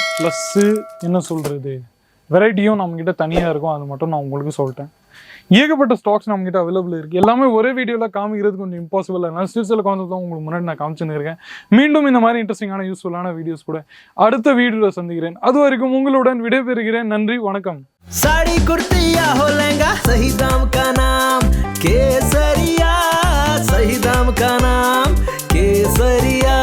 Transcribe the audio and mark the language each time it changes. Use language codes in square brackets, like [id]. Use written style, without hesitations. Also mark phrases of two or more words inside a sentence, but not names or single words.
[ta] ப்ளஸ்ஸு என்ன சொல்கிறது வெரைட்டியும் நம்மக்கிட்ட தனியாக இருக்கும். அது மட்டும் நான் உங்களுக்கு சொல்லிட்டேன். ஏகப்பட்ட ஸ்டாக்ஸ் நம்மக்கிட்ட அவைலபிள் இருக்குது. எல்லாமே ஒரே வீடியோவில் காமிக்கிறது கொஞ்சம் இம்பாசிபிள். அதனால் சில கான்செப்ட் தான் உங்களுக்கு முன்னாடி நான் காமிச்சுன்னு இருக்கேன். மீண்டும் இந்த மாதிரி இன்ட்ரெஸ்டிங்கான யூஸ்ஃபுல்லான வீடியோஸ் கூட அடுத்த வீடியோவில் சந்திக்கிறேன். அது வரைக்கும் உங்களுடன் விடைபெறுகிறேன். நன்றி, வணக்கம். [hi] साड़ी कुर्ती या हो लहंगा, सही दाम का नाम केसरिया, सही दाम का नाम केसरिया।